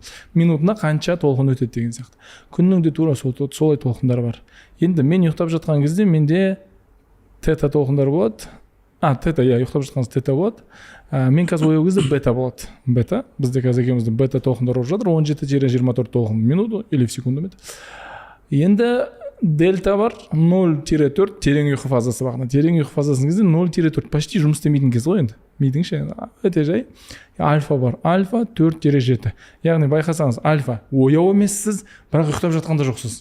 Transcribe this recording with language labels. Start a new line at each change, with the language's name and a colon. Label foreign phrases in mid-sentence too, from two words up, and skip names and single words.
Kazakh: Минутына қанша толқын өтеді деген сияқты. Күннің де тура солай толқындары бар. Енді мен ұйықтап жатқан кезде менде тета толқындары болады. Тета, ұйықтап жатқаныз тета болады. Мен қазір ояу кезде бета болады. Бета, бізде қазір екеумізде бета толқындары болып жатыр, 17-24 толқын
Russian: минуту или в секунду.
Kazakh: Енді дельта бар, 0-4 терең ұйқы фазасы бар. Терең ұйқы фазасының кезде 0-4 почти жұмыс істемейтін кез ғой енді. Мидың ше, өте жай. Альфа бар, альфа 4-7. Яғни байқасаңыз, альфа ояу емессіз, бірақ ұйықтап жатқанда жоқсыз.